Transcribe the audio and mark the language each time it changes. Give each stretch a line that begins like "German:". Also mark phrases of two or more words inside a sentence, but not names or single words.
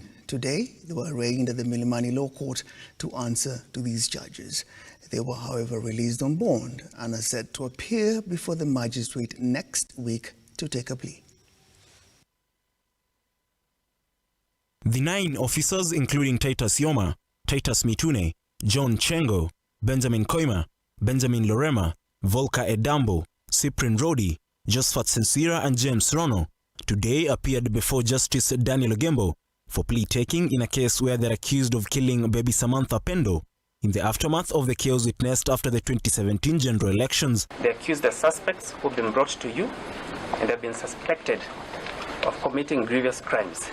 English: Today, they were arraigned at the Milimani Law Court to answer to these charges. They were, however, released on bond and are set to appear before the magistrate next week to take a plea. The 9 officers, including Titus Yoma, Titus Mitune, John Chengo, Benjamin Koima, Benjamin Lorema, Volker Edambo, Cyprian Rodi, Josephat Sensira and James Rono, today appeared before Justice Daniel Ogembo for plea taking in a case where they're accused of killing baby Samantha Pendo in the aftermath of the chaos witnessed after the 2017 general elections. The accused are suspects who've been brought to you and have been suspected of committing grievous crimes.